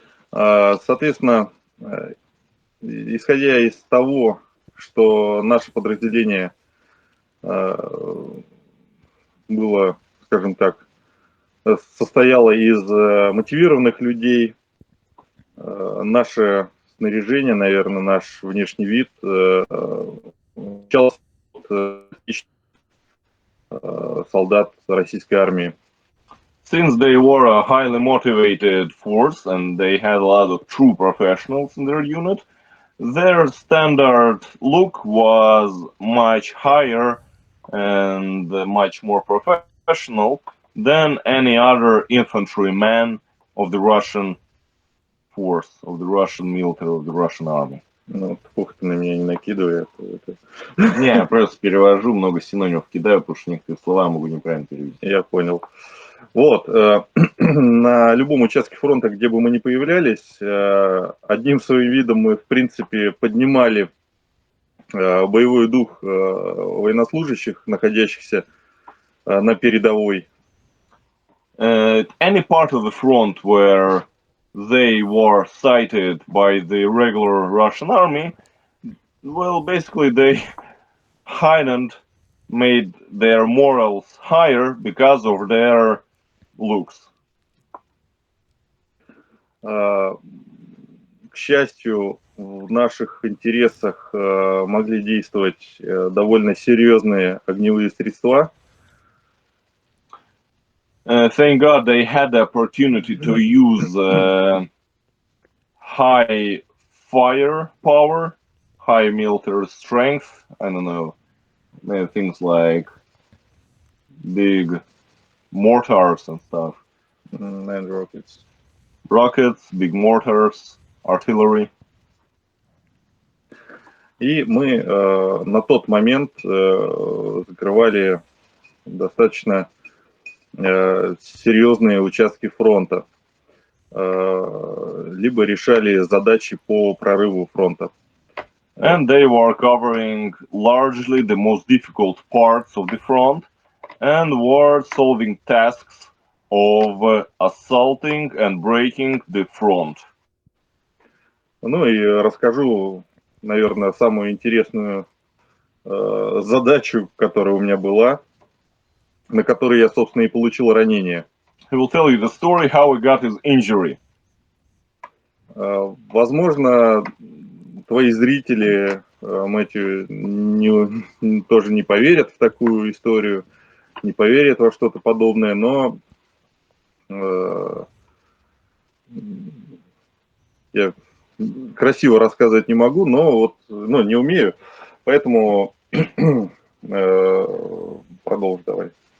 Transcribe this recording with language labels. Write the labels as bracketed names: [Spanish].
[Russian] Соответственно, исходя из того, что наше подразделение было, скажем так, состояло из мотивированных людей, наше снаряжение, наверное, наш внешний вид отличался от солдат российской армии. [English] Since they were a highly motivated force and they had a lot of true professionals in their unit, their standard look was much higher and much more professional than any other infantryman of the Russian force, of the Russian military, of the Russian army. [Russian] Ну, плохо ты на меня не накидывай. Не, я просто перевожу, много синонимов кидаю, потому что некоторые слова могу неправильно перевести. Я понял. Вот, на любом участке фронта, где бы мы ни появлялись, одним своим видом мы, в принципе, поднимали боевой дух военнослужащих, находящихся на передовой. [English] Any part of the front where they were cited by the regular Russian army, well, basically they heightened, made their morals higher because of their looks. [Russian] К счастью, в наших интересах могли действовать довольно серьезные огневые средства. [English] Thank God they had the opportunity to use high firepower, high military strength, I don't know, things like big mortars and stuff. And rockets. Rockets, big mortars, artillery. [Russian] И мы на тот момент закрывали достаточно серьезные участки фронта, либо решали задачи по прорыву фронта. [English] And they were covering largely the most difficult parts of the front and were solving tasks of assaulting and breaking the front. [Russian] Ну и расскажу, наверное, самую интересную задачу, которая у меня была, на которой я, собственно, и получил ранение. [English] He will tell you the story how he got his injury. [Russian] Возможно, твои зрители, Мэтью, тоже не поверят в такую историю, не поверят во что-то подобное, но я красиво рассказывать не могу, но вот, не умею, поэтому продолжу давай.